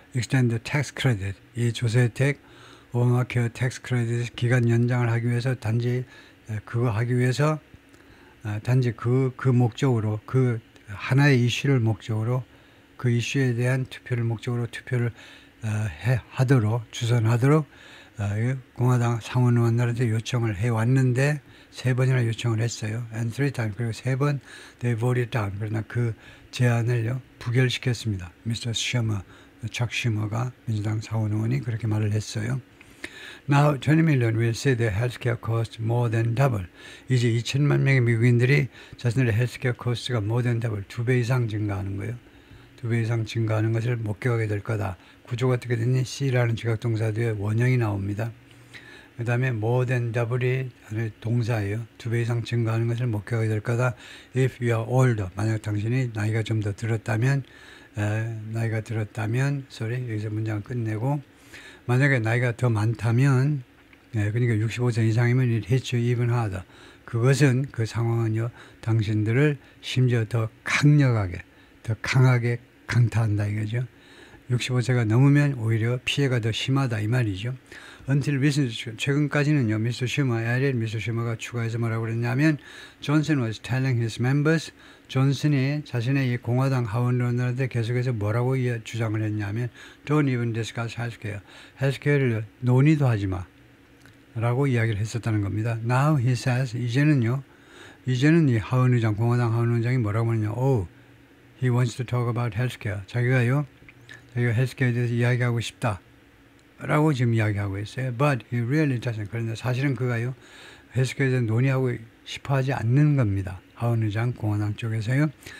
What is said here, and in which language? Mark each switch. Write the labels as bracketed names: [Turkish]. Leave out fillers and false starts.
[Korean] Extend the tax credit 이 조세 혜택 오바마 케어 텍스 크레딧 기간 연장을 하기 위해서 단지 그거 하기 위해서 단지 그 목적으로 그 하나의 이슈를 목적으로 그 이슈에 대한 투표를 목적으로 투표를 하도록 주선하도록 공화당 상원 의원들한테 요청을 해왔는데 세 번이나 요청을 했어요. And three times 그리고 세 번 [English] they voted down [Korean] 그러나 그 제안을요 부결시켰습니다. [English] Mr. [Korean] Schumer, 척 슈머가 민주당 상원 의원이 그렇게 말을 했어요. [English] Now 20 million will see their healthcare cost more than double. [Korean] 이제 2천만 명의 미국인들이 자신들의 헬스케어 코스트가 more than double 2배 이상 증가하는 거예요. 2배 이상 증가하는 것을 목격하게 될 거다. 구조가 어떻게 됐니? C라는 지각동사 뒤에 원형이 나옵니다. 그 다음에 more than double이 동사예요. 2배 이상 증가하는 것을 목격하게 될 거다. [English] If you are older, [Korean] 만약 당신이 나이가 좀 더 들었다면 여기서 문장을 끝내고 만약에 나이가 더 많다면 그러니까 65세 이상이면 [English] it hits you even harder. [Korean] 그것은 그 상황은요 당신들을 심지어 더 강력하게 더 강하게 강타한다 이거죠. 65세가 넘으면 오히려 피해가 더 심하다 이 말이죠. Until recent, 최근까지는요, 미스터 슈머가 추가해서 뭐라고 그랬냐면, 존슨 [English] was telling his members, [Korean] 존슨이 자신의 이 공화당 하원의원들한테 계속해서 뭐라고 주장을 했냐면, [English] don't even discuss healthcare. [Korean] 헬스케어를 논의도 하지 마. 라고 이야기를 했었다는 겁니다. Now he says, 이제는 이 공화당 하원의장이 뭐라고 하느냐, [English] he wants to talk about healthcare. [Korean] 자기가 헬스케어에 대해서 이야기하고 싶다. 라고 지금 이야기하고 있어요. [English] But he really doesn't. [Korean] 그런데 사실은 그가요. 헬스케어에 대해서 논의하고 싶어 하지 않는 겁니다. 하원의장 공화당 쪽에서요.